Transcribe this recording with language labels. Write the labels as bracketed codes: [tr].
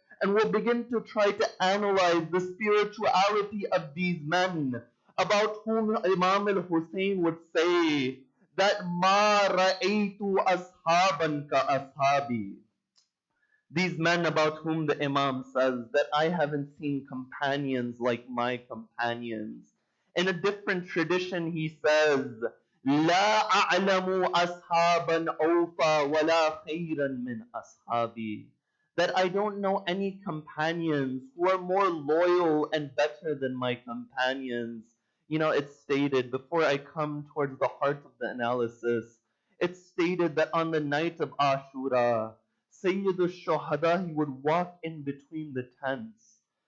[en] and we'll begin to try to analyze the spirituality of these men about whom Imam al-Hussein would say that [ar] ma ra'aytu ashaban ka ashabi. [en] These men about whom the Imam says that I haven't seen companions like my companions. In a different tradition, he says, [ar] لا أعلم أصحابا أوفى ولا خيرا من أصحابي. [en] That I don't know any companions who are more loyal and better than my companions. You know, it's stated, before I come towards the heart of the analysis, it's stated that on the night of Ashura, Sayyid al-Shuhada, he would walk in between the tents.